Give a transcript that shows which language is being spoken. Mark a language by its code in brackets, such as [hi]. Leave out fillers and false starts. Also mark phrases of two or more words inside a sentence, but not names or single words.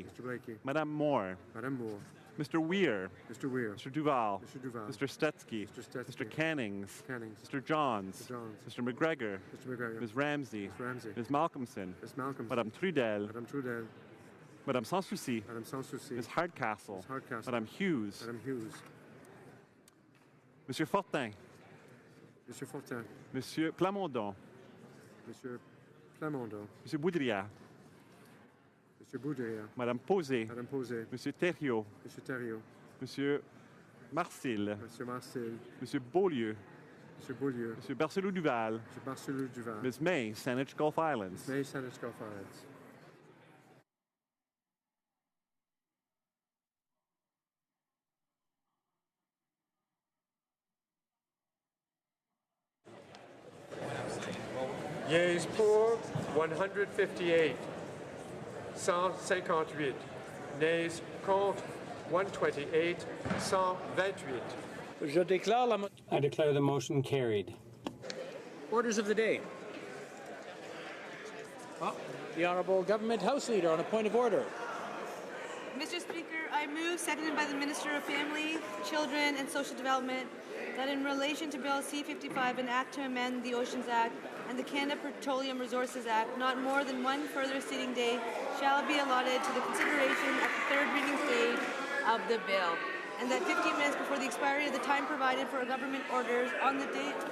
[en] Mr. Blakey. Madame Moore. Madame Moore. Mr. Weir. Mr. Weir. Mr. Duval. Mr. Duval. Mr. Stetsky. Mr. Stetsky. Mr. Cannings. Cannings. Mr. Johns. Mr. Johns. Mr. McGregor. Mr. McGregor. Ms. Ramsey. Ms. Ramsey. Ms. Malcolmson. Ms. Malcolm. Madame Trudel. Madame Trudel. Madame Sans Souci. Madame Sans Souci. Ms. Hardcastle. Ms. Hardcastle. Madame Hughes. Madame Hughes. Monsieur Fortin. Monsieur Fortin. Monsieur Plamondon. Monsieur Plamondon. Monsieur Boudria. Monsieur Boudria. Madame Posé. Madame Posé. Monsieur Thériault. Monsieur Thériault. Monsieur Marcil. Monsieur Marcel. Monsieur Beaulieu. Monsieur Beaulieu. Monsieur Barcelou Duval. Monsieur Barcelou Duval. Ms. May, Saanich Gulf Islands. May, Saanich Gulf Islands. Yeas pour 158, 158. Nays contre 128, 128. [fr] Je déclare la [en] I declare the motion carried. orders of the day. The Honourable Government House Leader on a point of order. Mr. Speaker, I move, seconded by the Minister of Family, Children and Social Development, that in relation to Bill C-55, an act to amend the Oceans Act and the Canada Petroleum Resources Act, not more than one further sitting day shall be allotted to the consideration at the third reading stage of the bill, and that 15 minutes before the expiry of the time provided for government orders on the date